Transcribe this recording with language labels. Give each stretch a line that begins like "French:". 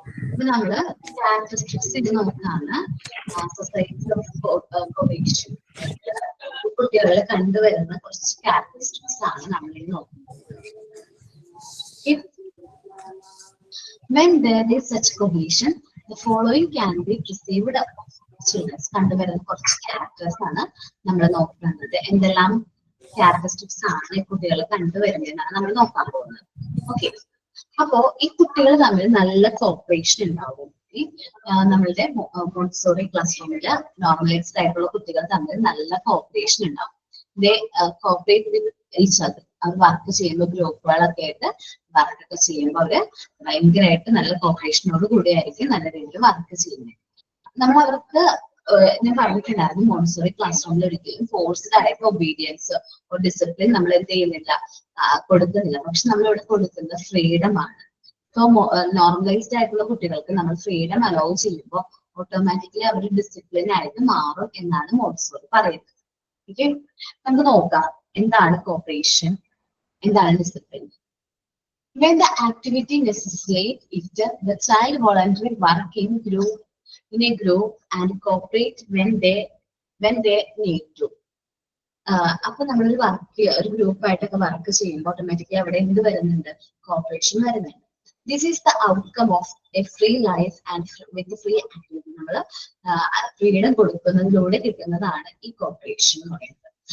Malayalam: അപ്പൊ നമ്മള് സ്റ്റാറ്റിസ്റ്റിക്സ് ഇത് നോക്കാണ്. സൊസൈറ്റി ഓഫ് കൊഹേഷൻ കുട്ടികളിൽ കണ്ടുവരുന്ന കുറച്ച് ക്യാരക്ടറിസ്റ്റിക്സ് ആണ് നമ്മൾ ഈ നോക്കുന്നത്.
English: When there is such cohesion, the following can be perceived of students.
Malayalam: കണ്ടുവരുന്ന കുറച്ച് ക്യാരക്ടേഴ്സ് ആണ് നമ്മൾ നോക്കുന്നത്. എന്തെല്ലാം ക്യാരക്ടറിസ്റ്റിക്സ് ആണ് ഈ കുട്ടികൾ കണ്ടുവരുന്നതെന്നാണ് നമ്മൾ നോക്കാൻ പോകുന്നത്. ഓക്കെ, അപ്പോ ഈ കുട്ടികൾ തമ്മിൽ നല്ല കോപ്പറേഷൻ ഉണ്ടാവും. നമ്മളുടെ മോണ്ടിസോറി ക്ലാസ് റൂമില് നോർമലൈസ്ഡ് ആയിട്ടുള്ള കുട്ടികൾ തമ്മിൽ നല്ല കോപ്പറേഷൻ ഉണ്ടാവും.
English: They cooperate with each other.
Malayalam: Our work ചെയ്യുമ്പോൾ ഗ്രൂപ്പുകളൊക്കെ ആയിട്ട് വർക്കൊക്കെ ചെയ്യുമ്പോൾ അവര് ഭയങ്കരമായിട്ട് നല്ല കോപ്പറേഷനോട് കൂടിയായിരിക്കും നല്ല രീതിയിൽ വർക്ക് ചെയ്യുന്നത്. നമ്മൾ അവർക്ക് ഞാൻ പറഞ്ഞിട്ടുണ്ടായിരുന്നു മോണ്ടിസോറി ക്ലാസ് റൂമിൽ ഒരിക്കലും ഫോഴ്സ്ഡ് ആയിട്ട് ഒബീഡിയൻസ് ഡിസിപ്ലിൻ നമ്മൾ എന്ത് ചെയ്യുന്നില്ല, കൊടുക്കുന്നില്ല. പക്ഷെ നമ്മളിവിടെ കൊടുക്കുന്നത് ഫ്രീഡം ആണ്. സോ നോർമലൈസ്ഡ് ആയിട്ടുള്ള കുട്ടികൾക്ക് നമ്മൾ ഫ്രീഡം അലോ ചെയ്യുമ്പോൾ ഓട്ടോമാറ്റിക്കലി അവർ ഡിസിപ്ലിൻ ആയിട്ട് മാറും എന്നാണ് മോണ്ടിസോറി പറയുന്നത്. ഓക്കെ, നമുക്ക് നോക്കാം എന്താണ് കോപ്പറേഷൻ, എന്താണ് discipline.
English: When the activity necessitates it, the child voluntarily work in a group and cooperate when they need to.
Malayalam: അപ്പൊ നമ്മളൊരു വർക്ക് ഒരു ഗ്രൂപ്പായിട്ടൊക്കെ വർക്ക് ചെയ്യുമ്പോൾ ഓട്ടോമാറ്റിക്കലി അവിടെ എന്ത് വരുന്നുണ്ട്? കോപ്പറേഷൻ വരുന്നുണ്ട്.
English: This is the outcome of a free life and with free activity.
Malayalam: നമ്മൾ freedom കൊടുക്കുന്നതിലൂടെ കിട്ടുന്നതാണ് ഈ കോപ്പറേഷൻ എന്ന് പറയുന്നത്.